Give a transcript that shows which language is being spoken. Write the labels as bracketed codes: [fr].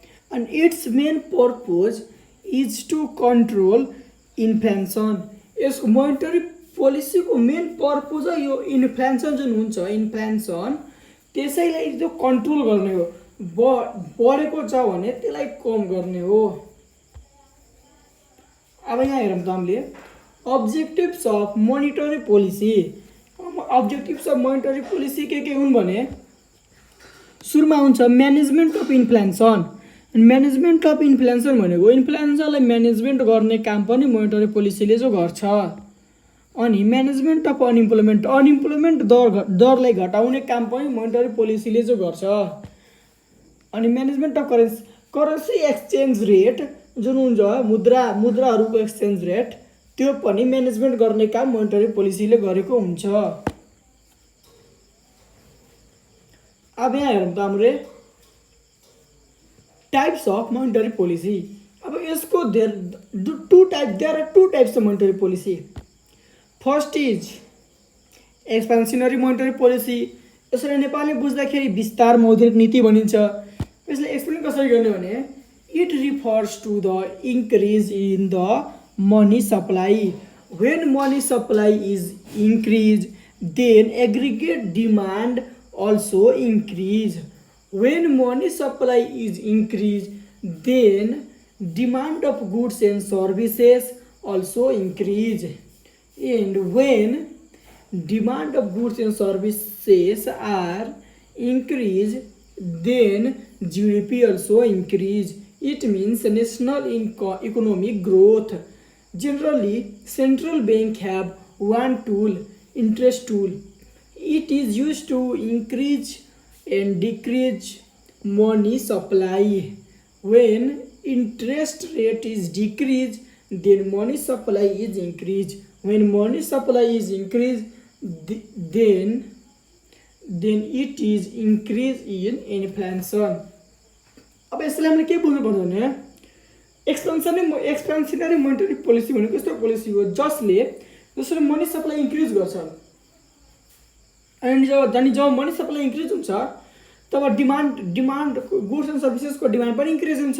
[en] And it's main purpose is to control inflation. [ne] यसको monetary पोलिसीको main purpose यो inflation जुन हुन्छ, इन्फ्लेसन त्यसैलाई जो कन्ट्रोल गर्ने हो, बढेको छ भने त्यसलाई कम गर्ने हो। अब यहाँ हेरौँ त हामीले [en] Objectives of monetary policy. [ne] Objectives of monetary policy के हुन् भने सुरुमा हुन्छ [en] Management of inflation. Management of inflation [ne] भनेको इन्फ्लेसनलाई म्यानेजमेन्ट गर्ने काम पनि मोनिटरी पोलिसीले जो गर्छ। अनि [en] management of unemployment [ne] दरलाई घटाउने काम पनि मोनिटरी पोलिसीले जो गर्छ। अनि [en] management of currency exchange rate [ne] जुन हुन्छ मुद्राहरूको एक्सचेन्ज रेट, त्यो पनि म्यानेजमेन्ट गर्ने काम मोनिटरी पोलिसीले गरेको हुन्छ। अब यहाँ हेरौँ त हाम्रो [en] Types of monetary policy. [ne] अब यसको [en] There are two types of monetary policy. First is expansionary monetary policy. [ne] यसलाई नेपाली बुझ्दाखेरि विस्तार मौद्रिक नीति भनिन्छ। यसले एक्सप्लेन कसरी गर्ने भने [en] It refers to the increase in the money supply. When money supply is increase then aggregate demand also increase. When money supply is increased, then demand of goods and services also increase. And when demand of goods and services are increased, then GDP also increase. It means national economic growth. Generally, central bank have one tool, interest tool. It is used to increase and decrease money supply. When interest rate is decreased, then money supply is increased. When money supply is increased, then it is increase in inflation. [ne] अब यसलाई हामीले के बुझ्नुपर्छ भने एक्सपेन्सनरी monetary policy भनेको यस्तो policy हो जसले मनी सप्लाई इन्क्रिज गर्छ। अनि जब मनी सप्लाई इन्क्रिज हुन्छ तब डिमान्ड गुड्स एन्ड सर्भिसेसको डिमान्ड पनि इन्क्रिज हुन्छ।